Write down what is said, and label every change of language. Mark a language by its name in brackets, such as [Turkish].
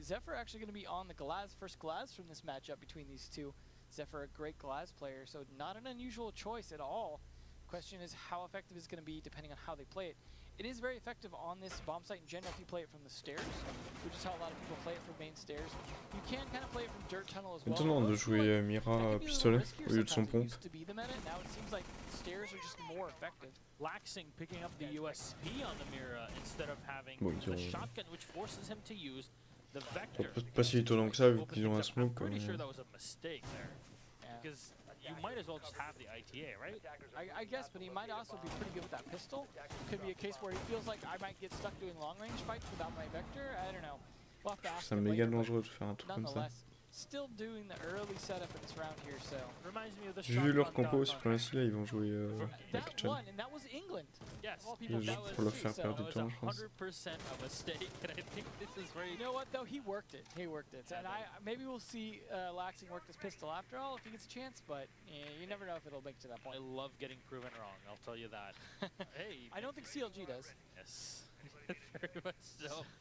[English] Zephyr actually going to be on the first Glaz from this matchup between these two. Zephyr, a great Glaz player, so not an unusual choice at all. Question is how effective it's going to be depending on how they play it. It is very effective on this bomb site in general if you play it from the stairs, which is how a lot of people play it from main stairs. You can kind of play it from dirt tunnel as well. [French] Étonnant de jouer Mira pistolet au lieu de son pompe. [English] Now it seems like stairs are just more effective. Laxing picking up the USP on the Mira instead of having the shotgun, which forces him to use the vector. [French] Pas si étonnant que ça vu qu'ils ont un smoke. [English] I'm pretty sure that was a mistake there, because you might as well just have the ITA, right? I guess, but he might also be pretty good with that pistol. Could be a case where he feels like I might get stuck doing long range fights without my vector. I don't know. We'll have to ask him [French] méga [English] later, [French] dangereux de faire un truc comme ça. [English] Still doing the early setup in this round here, so. [French] J'ai vu leur compo sur le là, ils vont jouer la kitchen. [English] And that was England. Yes, [French] pour leur faire perdre du temps, je pense. [English] 100% a mistake, and I think this is very. You know what though? He worked it. He worked it. And maybe we'll see Laxing work this pistol after all if he gets a chance, but you never know if it'll make to that point. I love getting proven wrong. I'll tell you that. Hey. I don't think CLG does. Yes, very much so.